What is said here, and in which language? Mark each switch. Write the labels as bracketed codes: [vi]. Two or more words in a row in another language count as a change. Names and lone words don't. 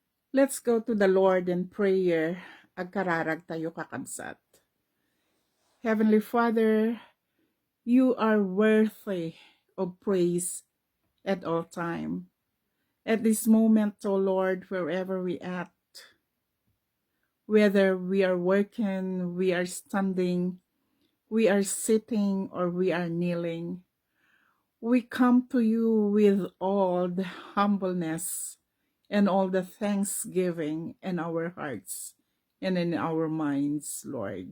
[en] Let's go to the Lord in prayer. [ilo] Agkararag tayo kakabsat. [en] Heavenly Father, you are worthy of praise at all time. At this moment, O Lord, wherever we at, whether we are working, we are standing, we are sitting, or we are kneeling, we come to you with all the humbleness and all the thanksgiving in our hearts and in our minds, Lord.